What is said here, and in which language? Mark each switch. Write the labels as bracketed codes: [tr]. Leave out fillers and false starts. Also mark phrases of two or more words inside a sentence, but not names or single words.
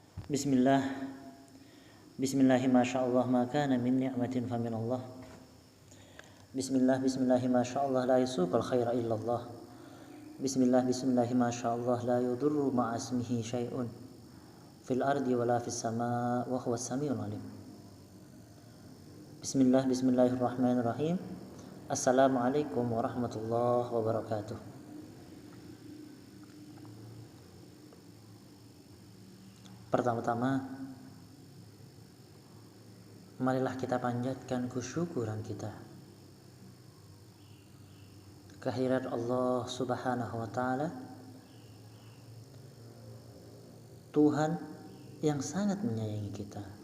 [ar] بسم الله، بسم الله ما شاء الله ما كان من نعمة فمن الله. بسم الله، بسم الله ما شاء الله لا يسوق الخير إلا الله. بسم الله، بسم الله ما شاء الله لا يضر مع اسمه شيء في الأرض ولا في السماء وهو السميع العليم. بسم الله، بسم الله الرحمن الرحيم. السلام عليكم ورحمة الله وبركاته. [ms] Pertama-tama, marilah kita panjatkan kesyukuran kita kehadirat Allah [ar] سبحانه وتعالى, [ms] Tuhan yang sangat menyayangi kita.